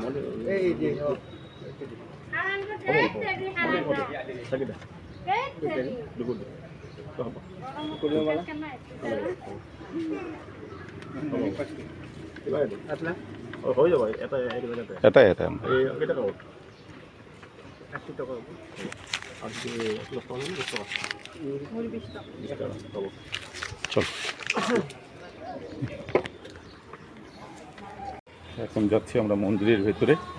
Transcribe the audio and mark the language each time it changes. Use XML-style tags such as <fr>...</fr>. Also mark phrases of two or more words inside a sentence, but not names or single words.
<as>হৈ যাব এটা এটাই এটা। কেইটা কাপোৰ? 80 টকা হ'ব।</as> <bn>আর কি 10 টাকা না 10 টাকা? 20 টাকা হ'ব। চল, এখন যাচ্ছি আমরা মন্দিরের ভেতরে।</bn>